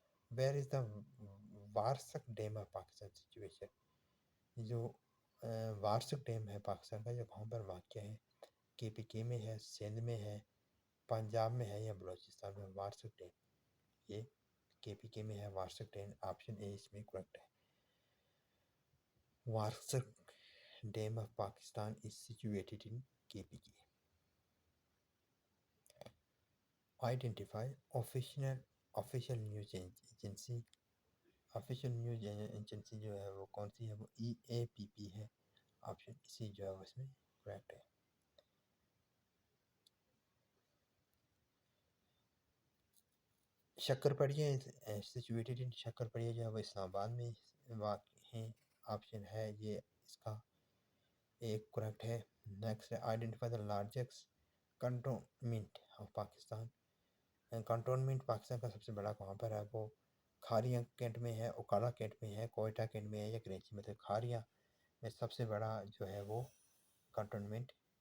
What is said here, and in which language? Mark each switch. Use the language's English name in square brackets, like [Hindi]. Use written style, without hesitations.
[English] Where is the Warsak dam of Pakistan situation? [Urdu] جو [English] Warsak dam ہے پاکستان کا، یہ کہاں پر واقع ہے؟ کے پی کے میں ہے، سندھ میں ہے، پنجاب میں ہے، یا بلوچستان میں؟ وارسک ڈیم یہ کے پی کے میں ہے، وارسک ڈیم آپشن اے اس میں کریکٹ ہے۔ Warsak dam of Pakistan is situated in KPK. Identify official news agency. [Urdu] official news agency جو ہے وہ کون سی ہے؟ وہ ای اے پی پی ہے، آپشن سی جو ہے اس میں کریکٹ ہے۔ [English] شکرپڑیہ situated in, [Urdu] شکرپڑیہ جو ہے وہ اسلام آباد میں واقع ہیں، آپشن ہے یہ اس کا ایک کریکٹ ہے۔ نیکسٹ ہے [English] Identify the largest cantonment of Pakistan. [Urdu] Cantonment Pakistan کا سب سے بڑا کہاں پر ہے؟ وہ کھاریاں کینٹ میں ہے، اوکالا کینٹ میں ہے، کوئٹہ کینٹ میں ہے، یا کراچی میں؟ تو کھاریاں میں سب سے بڑا جو ہے وہ کنٹونمنٹ